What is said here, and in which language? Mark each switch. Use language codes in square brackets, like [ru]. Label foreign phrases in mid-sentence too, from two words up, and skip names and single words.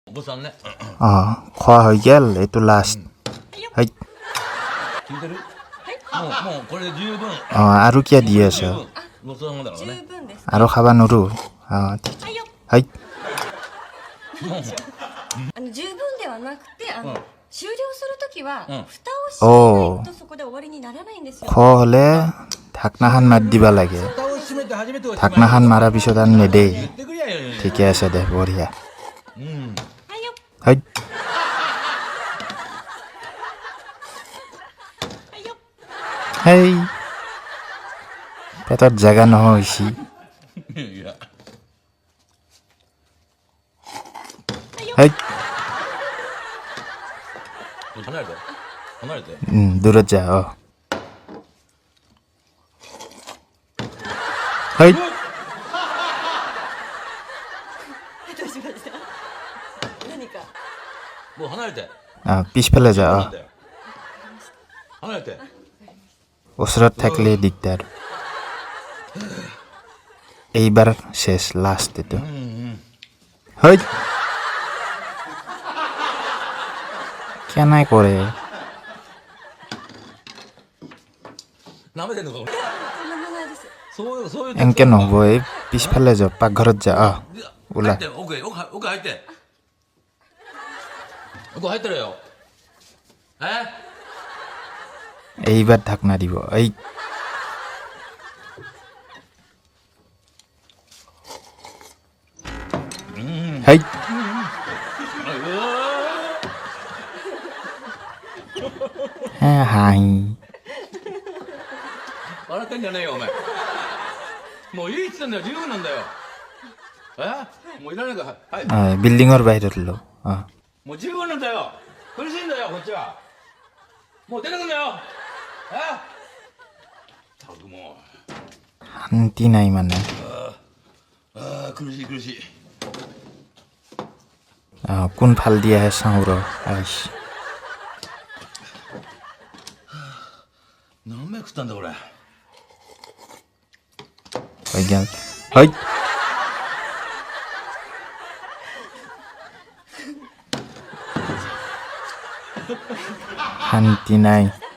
[ja] お子さんね [as] খোৱা হৈ গেল এইটো লাষ্ট হয় [ja] 聞いてるもうこれで十分 [as] আৰু কিয় দি আছ [ja] ごちそうさまだからね [as] আৰু খাব নোৱাৰো はい [ja] 十分ではなくて終了するときは蓋を閉めないとそこで終わりにならないんですよ [as] খোৱা হ'লে ঢাকনাখন মাৰি দিব লাগে [ja] 蓋を閉めて初めて [as] ঢাকনাখন মাৰাৰ পিছত আৰু নেদেই [ja] 言ってくれやよ [as] ঠিকে আছে দে বঢ়িয়া [ja] うん [as] হয় হেই পেটত জেগা নহয় হৈছি [ja] いやはい離れて [as] দূৰত যা はい [ja] どうしました何かもう離れて [as] পিছফালে যা [ja] 離れて [as] ওচৰত থাকিলে দিগদাৰ এইবাৰ শেষ লাষ্ট এইটো হয় কেনাই কৰে [ja] 舐めてんのかとんでもないですそういう [as] এনেকে নহ'ব এই পিছফালে যা পাকঘৰত যা ওলা [ja] 入って奥入って奥入ってるよ [as] এইবাৰ ঢাকনা দিব এই [ja] はい はい笑ってんじゃねえよお前もういいっつってんだよ十分なんだよもういらないからはい [as] বিল্ডিঙৰ বাহিৰত লো [ja] もう十分なんだよ苦しいんだよこっちはもう出てくんだよたくもう [as] শান্তি নাই মানে [ja] 苦しい苦しい [as] কোন ফাল দি আহে চাওঁ ৰ আইছ [ja] 何枚食ったんだこれ [as] হৈ গেল হয় শান্তি নাই